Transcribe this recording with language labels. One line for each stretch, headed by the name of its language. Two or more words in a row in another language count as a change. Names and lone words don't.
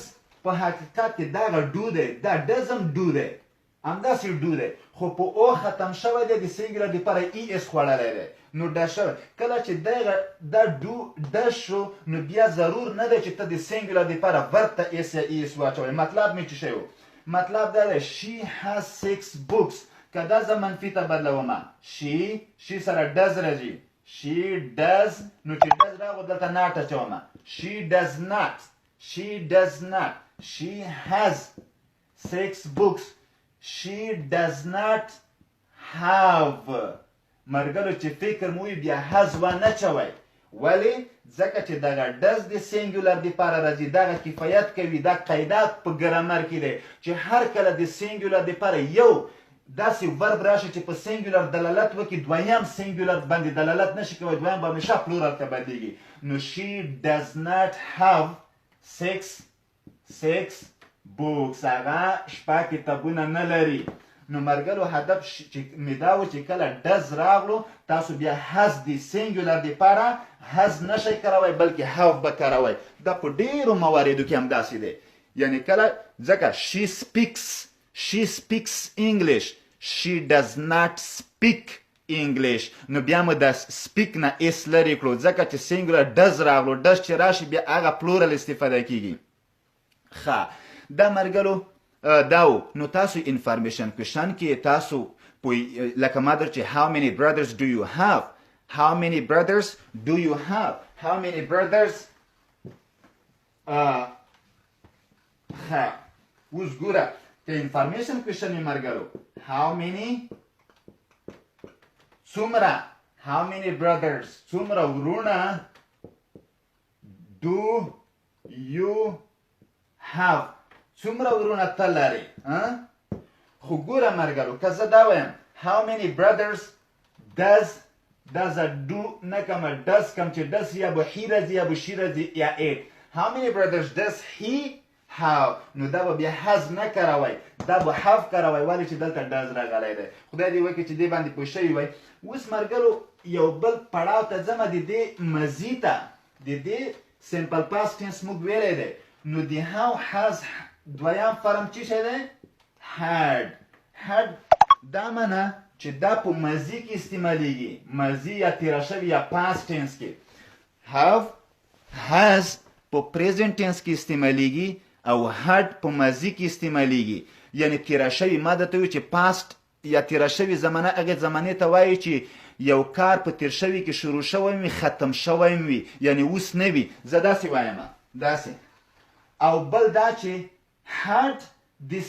Pashto: په حقیقت کې دغه ډو دی دا ډز هم ډو دی همداسې ډو دی خو په او ختم شوی دی د سینګولر دپاره ای ایس خوړلی دی نو ډز شوی کله چې دغه دا ډو ډز شو نو بیا ضرور نه دی چې ته د سینګولر دپاره ورب ته ایس یا ای ایس واچوی مطلب مې چې شی مطلب دا دی
English: she has 6 books
Pashto: که دا زه منفي ته بدلومه she سره ډز راځي
English: she does
Pashto: نو چې ډز راغو دلته ناټ اچومه
English: she does not she has 6 books she does not have
Pashto: مرګلو چې فکر مو بیا has ونه چوي ولی ځکه چې دغه ډز د سینګولر دپاره راځي دغه کفایت کوي دا قاعده په ګرامر کې دی چې هر کله د سینګولر دپاره یو داسې ورب راشي چې په سینګولر دلالت وکړي دویم سینګولر باندې دلالت نشي کوي دویم به همیشه پلورال ته بدلیږي نو
English: she does not have
Pashto: 6 books هغه شپږ کتابونه نه لري نو مرګلو هدف مې دا و چې کله ډز راغلو تاسو بیا هز د سینګولر دپاره هز نشئ کاروی بلکې هاف به کاروی دا په ډیرو مواردو کې هم داسې دی یعنی کله ځکه
English: she speaks
Pashto: English
English: she does not speak English
Pashto: نو بیا مو د سپیک نه اس لري کړو ځکه چې سینګولر ډز راغلو ډز چې راشي بیا هغه پلورل استفاده کیږي ښه دا مرګلو داو نو تاسو انفارمیشن کوشن کې تاسو لکه ما در چې
English: how many brothers do you have how many brothers do you have how many brothers
Pashto: ښه اوس ګوره که انفارمیشن کوشن یې مرګلو
English: how many
Pashto: څومره
English: how many brothers
Pashto: څومره ورونه
English: do you have
Pashto: څومره ورونه ته لرې خو ګوره مرګلو که زه دا وایم
English: how many brothers does do
Pashto: نه کومه does کوم چې does یا به he راځي یا به she راځي یا it
English: how many brothers does he have
Pashto: نو دا به بیا has نه کاروی دا به have کاروی ولې چې دلته does راغلی دی خدای دې وکړي چې دې باندې پوه شوي وای اوس مرګلو یو بل پړاو ته ځمه د دې مزي ته د دې سمپل پاست ټینس موږ ویلی دی نو د
English: how has
Pashto: دویم فرم چی شی دی had دا منه چې دا په ماضي کې استعمالیږي ماضي یا تیره شوي یا پاست ټینس کې
English: have has
Pashto: په پریزنټ ټینس کې استعمالیږي او had په ماضي کې استعمالیږي یعنی تیره شوي ما درته وایي چې پاست یا تیره شوي زمانه هغې زمانې ته وایي چې یو کار په تیر شوي کې شروع شوی وي ختم شوی وي یعنی اوس نه وي زه داسې وایم داسې او بل دا چې had د